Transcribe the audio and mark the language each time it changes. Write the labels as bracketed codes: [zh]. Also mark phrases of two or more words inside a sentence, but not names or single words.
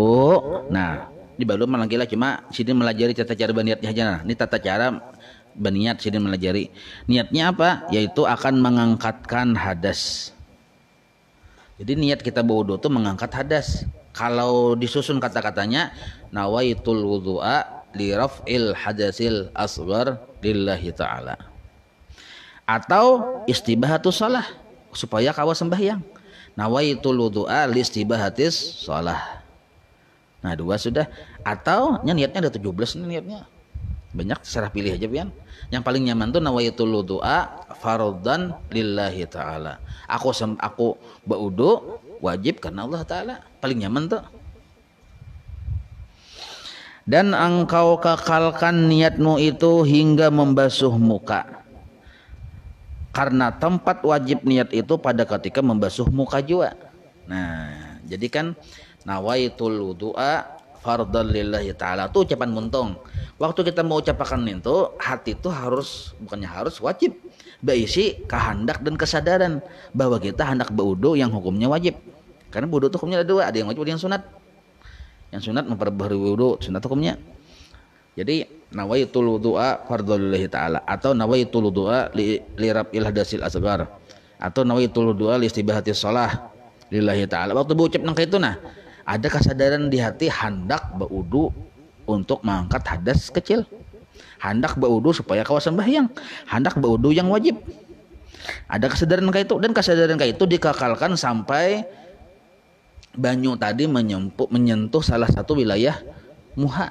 [bjn] Nah, di baru malangkilah cuma sini melajari tata cara berniatnya aja. Nah, ini tata cara berniat sini melajari. [id] Niatnya apa? Yaitu akan mengangkatkan hadas. Jadi niat kita berwudu itu mengangkat hadas. Kalau disusun kata-katanya [ar] نويت الوضوء لرفع الحدث الأصغر لله تعالى. [bjn] atau [ar] استباحة الصلاة [bjn] supaya kawa sembahyang. [ar] نويت الوضوء لاستباحة الصلاة. [bjn] Nah, dua sudah. Atau niatnya ada 17 nih niatnya. Banyak, serah pilih aja pian. Yang paling nyaman tuh [ar] نويت الوضوء فرضا لله تعالى. [bjn] Aku baudu wajib karena Allah Ta'ala. Paling nyaman tuh. [id] Dan engkau kekalkan niatmu itu hingga membasuh muka. Karena tempat wajib niat itu pada ketika membasuh muka juga. [bjn] Nah, jadi kan [ar] نويت الوضوء فرضا لله تعالى [bjn] itu ucapan muntung. [id] Waktu kita mau ucapkan itu, hati itu harus, bukannya harus, wajib berisi kehendak dan kesadaran bahwa kita hendak berwudu yang hukumnya wajib. Karena wudu itu hukumnya ada dua, ada yang wajib, ada yang sunat. Yang sunat memperbaharui wudu, sunat hukumnya. [ar] Jadi نويت الوضوء فرضا لله تعالى, atau نويت الوضوء لرفع الحدث الأصغر, atau نويت الوضوء لاستباحة الصلاة لله تعالى. [bjn] Waktu berucap nang itu, nah ada kesadaran di hati hendak berwudu untuk mengangkat hadas kecil, hendak berwudu supaya kawa sembahyang, hendak berwudu yang wajib. Ada kesadaran kayak itu, dan kesadaran kayak itu dikekalkan sampai banyu tadi menyentuh salah satu wilayah muha.